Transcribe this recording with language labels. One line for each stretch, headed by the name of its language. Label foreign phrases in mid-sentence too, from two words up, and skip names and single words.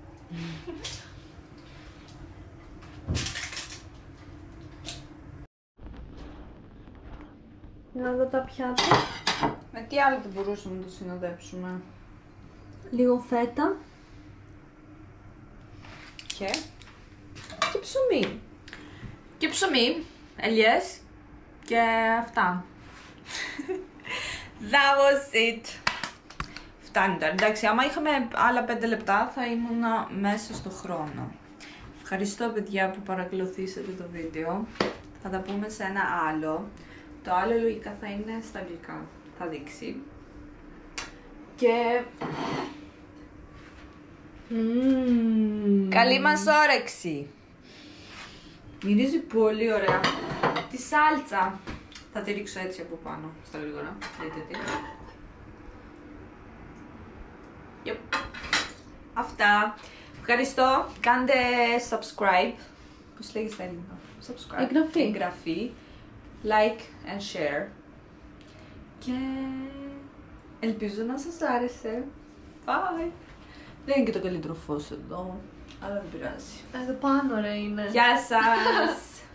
Greek: Να δω τα πιάτα. Με τι άλλο δεν μπορούσαμε να το συνοδέψουμε? Λίγο φέτα. Και ψωμί. Και ψωμί, ελιές και αυτά.
English: That was it.
Greek: Φτάνει τώρα. Εντάξει, άμα είχαμε άλλα 5 λεπτά θα ήμουν μέσα στο χρόνο. Ευχαριστώ παιδιά που παρακολουθήσατε το βίντεο. Θα τα πούμε σε ένα άλλο. Το άλλο λογικά θα είναι στα αγγλικά. Θα δείξει. Και... καλή μας όρεξη! Μυρίζει πολύ ωραία. Τη σάλτσα. Θα τη ρίξω έτσι από πάνω, στα γρήγορα. Δείτε τι. Yep. Αυτά. Ευχαριστώ. Κάντε subscribe. Πώς λέγεις στα ελληνικά? Subscribe. Εγγραφή.
English: Like and share.
Greek: Και ελπίζω να σας άρεσε.
English: Bye.
Greek: Δεν είναι και το καλύτερο φως εδώ, αλλά δεν πειράζει. Εδώ πάνω ρε είναι. Γεια σας.